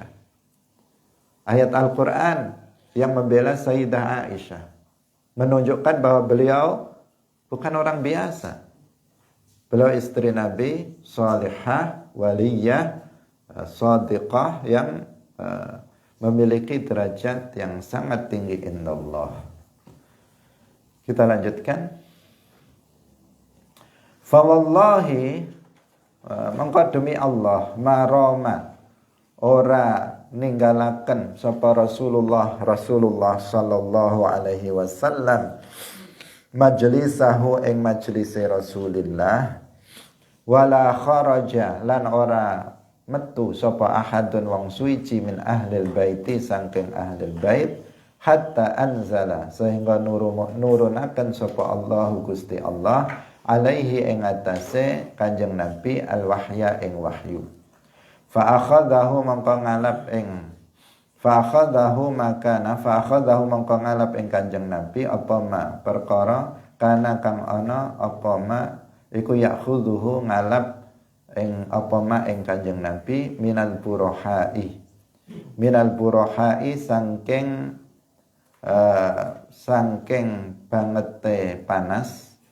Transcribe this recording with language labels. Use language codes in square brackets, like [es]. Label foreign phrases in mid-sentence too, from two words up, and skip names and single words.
[id] Ayat Al-Quran yang membela Sayyidah Aisyah menunjukkan bahwa beliau bukan orang biasa. Beliau istri Nabi, salihah, waliyah, shadiqah, yang memiliki derajat yang sangat tinggi indallah. Kita lanjutkan. [ar] فوالله, [jv] mangko demi Allah, maroma ora ninggalaken sapa Rasulullah [ar] صلى الله عليه وسلم مجلسه [jv] ing majlise Rasulillah, [ar] ولا خرج [jv] lan ora metu sapa ahadun wong suci [ar] من أهل البيت [jv] saking ahlil bait, [ar] حتى أنزل [jv] sehingga nurunaken sapa Allah Gusti Allah alaihi ing atase Kanjeng Nabi al-wahya ing wahyu. [ar] فأخذه [jv] mongko ngalap ing Kanjeng Nabi apa ma perkara kana kang ana apa ma iku yakhudhuhu ngalap ing apa ma ing Kanjeng Nabi [ar] من البرحاء [jv] saking saking bangete panas,